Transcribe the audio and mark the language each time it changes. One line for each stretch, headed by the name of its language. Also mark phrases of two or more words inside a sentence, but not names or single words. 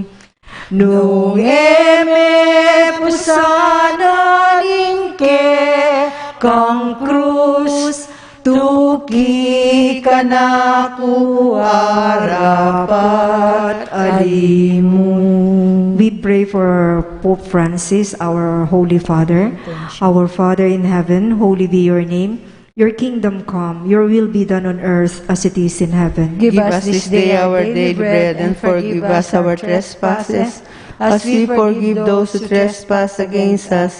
Pampanga: Nung eme pusana ningke kang krus, tuki kanako arapat alimun.
English: We pray for Pope Francis, our Holy Father. Our Father in heaven, holy be your name. Your kingdom come, your will be done on earth as it is in heaven. Give us this day our daily bread, and forgive us our trespasses, as we forgive those who trespass against us.